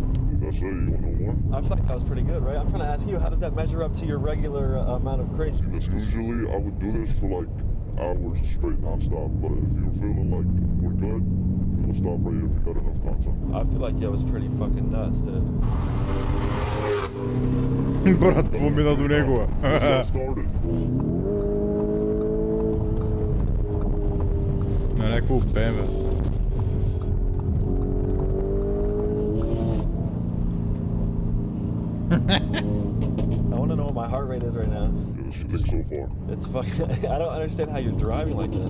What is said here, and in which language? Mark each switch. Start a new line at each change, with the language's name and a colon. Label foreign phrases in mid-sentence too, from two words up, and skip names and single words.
English: That's it. You want to know more? I feel like that was pretty good, right? I'm trying to ask you, how does that measure up to your regular amount of crazy? Usually I would do this for like hours straight non-stop, but if you're feeling like we're good, we'll stop right here if you got enough content. I feel like it was pretty fucking nuts, dude.
Bulgarian: Брат, какво мина до него? На някакво БМВ.
English: I want to know what my heart rate is right now. Yeah, this so far. It's fucking... I don't understand how you're driving like this.